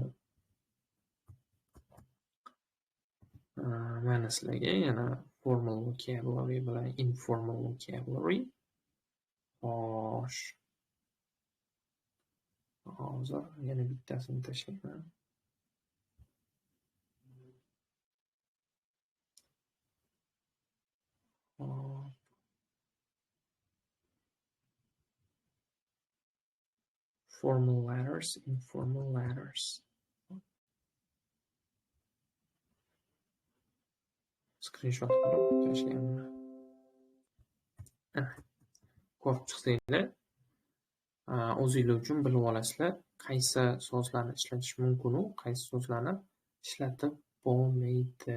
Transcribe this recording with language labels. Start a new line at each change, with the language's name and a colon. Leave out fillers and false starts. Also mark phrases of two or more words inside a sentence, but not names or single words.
Uzbek: Mana sizlarga yana
English: formal vocabulary
Uzbek: bilan
English: informal vocabulary.
Uzbek: Xo'sh. Hozir yana bittasini tashlayman.
English: Formal letters, informal letters.
Uzbek: Screenshot qilib tashlayman. Ko'rib chiqsanglar, o'zinglar uchun bilib olasizlar, qaysi so'zlarni ishlatish mumkin u, qaysi so'zlarni ishlatib bo'lmaydi.